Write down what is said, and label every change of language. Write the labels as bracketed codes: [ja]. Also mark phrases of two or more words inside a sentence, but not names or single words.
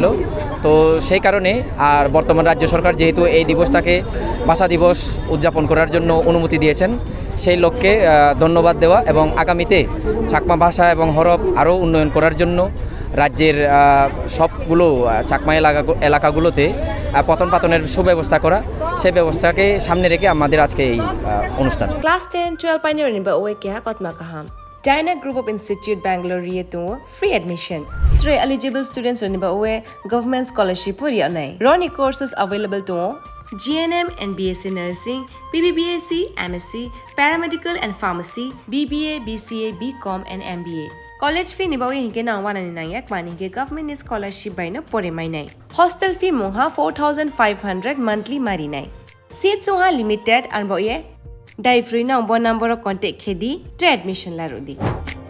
[bn] তো সেই কারণে আর বর্তমান রাজ্য সরকার যেহেতু এই দিবসটাকে ভাষা দিবস উদযাপন করার জন্য অনুমতি দিয়েছেন, সেই লক্ষ্যে ধন্যবাদ দেওয়া এবং আগামীতে চাকমা ভাষা এবং হরফ আরও উন্নয়ন করার জন্য রাজ্যের সবগুলো চাকমা এলাকাগুলোতে পতনের সুব্যবস্থা করা, সেই ব্যবস্থাকে সামনে রেখে আমাদের আজকে এই অনুষ্ঠান। [trp] Class 10-12 pioneer ni ba oe kya kotma kaham. Dyna Group of Institute Bangalore to [en] free admission. [trp] 3 [en] eligible students [trp] ni ba oe [en] government scholarship [trp] puri anai. [en] Roni courses available to GNM and BSc Nursing, BBBSc, MSc, Paramedical and Pharmacy, BBA, BCA, BCom and MBA. College fee [trp] nibawi hinke na 199 mani hinke [en] government scholarship [trp] by no pore mai nai. Hostel fee moha 4500 monthly mari nai. Seats moha limited and boye dai free na [en] number contact [trp] khedi admission la rodi.